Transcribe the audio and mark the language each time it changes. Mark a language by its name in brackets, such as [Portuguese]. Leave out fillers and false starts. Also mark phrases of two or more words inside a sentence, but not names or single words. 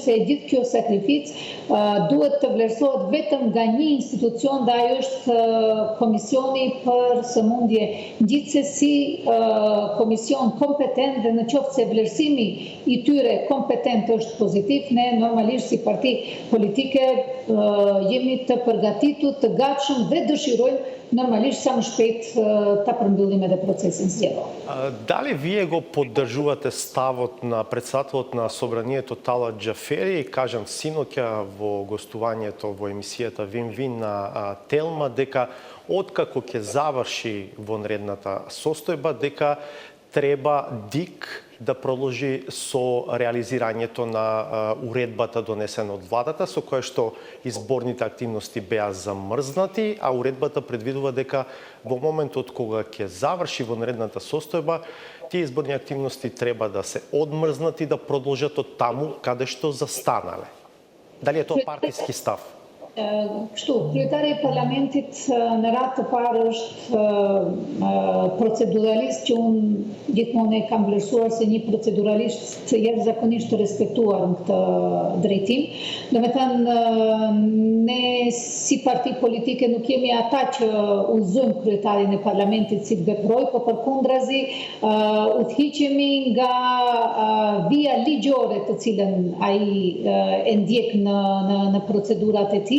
[Albanian] se gjithë kjo sakrificë duhet të vlerësohet vetëm nga një institucion dhe ajo është Komisioni për sëmundje ngjitëse si komision kompetent dhe në qoftë se vlerësimi i tyre kompetent është pozitiv, ne normalisht si parti politike jemi të përgatitur, të gatshëm dhe dëshirojmë normalisht sa më shpejt ta përmbyllim edhe procesin zgjedhor. [Macedonian] Дали вие го поддржувате ставот на председателот на Собранието Талат Џафери, кажам синоќа во гостувањето во емисијата Вин-Вин на Телма, дека откако ќе заврши вонредната состојба, дека треба ДИК да продолжи со реализирањето на уредбата донесена од владата, со која што изборните активности беа замрзнати, а уредбата предвидува дека во моментот кога ќе заврши вонредната состојба, тие изборни активности треба да се одмрзнат и да продолжат од таму каде што застанале. Дали е тоа партиски став? [Albanian] Kështu, kryetari I Parlamentit në radhë të parë është proceduralist që unë gjithmonë e kam vlerësuar se një proceduralist jashtëzakonisht të respektuar në këtë drejtim. Domethënë, ne si parti politike nuk jemi ata që udhëzojmë kryetarin e Parlamentit si të veprojë, por përkundrazi udhëhiqemi nga vija ligjore të cilën ai e ndjek në procedurat e tij.